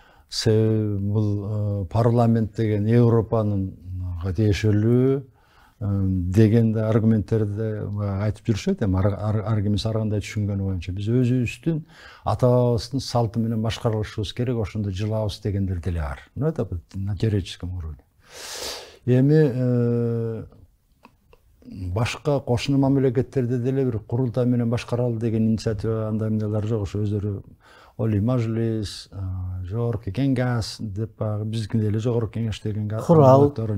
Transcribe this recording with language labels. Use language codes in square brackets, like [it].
[ky] Себеби бул парламент деген Европанын тиешелүү деген аргументтерди айтып жүрүшөт. Аргумент ар кандай түшүнгөнү боюнча биз өзүбүздүн ата-бабабыздын салты менен башкарышыбыз керек, ошондо жылабыз дегендер деле бар. [ru] Ну это на теоретическом уровне. [ky] Эми башка кошуна мамлекеттерде деле бир курултай менен башкаралы деген инициатива андай эмнелер жок. Ошо өздөрү Олий Мажлис, Жогорку Кеңеш деп биздики деле Жогорку Кеңеш деген курал